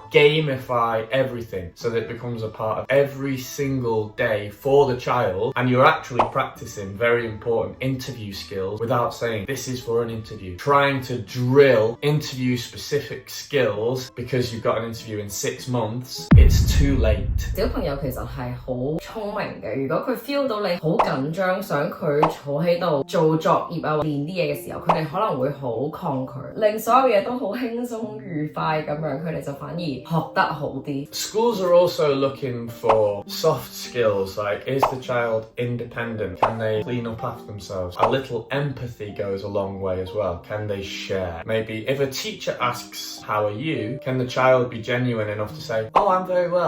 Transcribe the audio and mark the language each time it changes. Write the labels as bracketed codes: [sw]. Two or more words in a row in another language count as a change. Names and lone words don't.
[en] Gamify everything so that it becomes a part of every single day for the child, and you're actually practicing very important interview skills without saying this is for an interview. Trying to drill interview specific skills because you've got an interview in 6 months, it's too late. [yue] 小朋友其實係好聰明嘅，如果佢 feel 到你好緊張，想佢坐喺度做作業啊、練啲嘢嘅時候，佢哋可能會好抗拒，令所有嘢都好輕鬆愉快咁樣，佢哋就反而學得好啲。 [en] Schools are also looking for soft skills like, is the child independent? Can they clean up after themselves? A little empathy goes a long way as well. Can they share? Maybe if a teacher asks, how are you? Can the child be genuine enough to say, oh, I'm very well.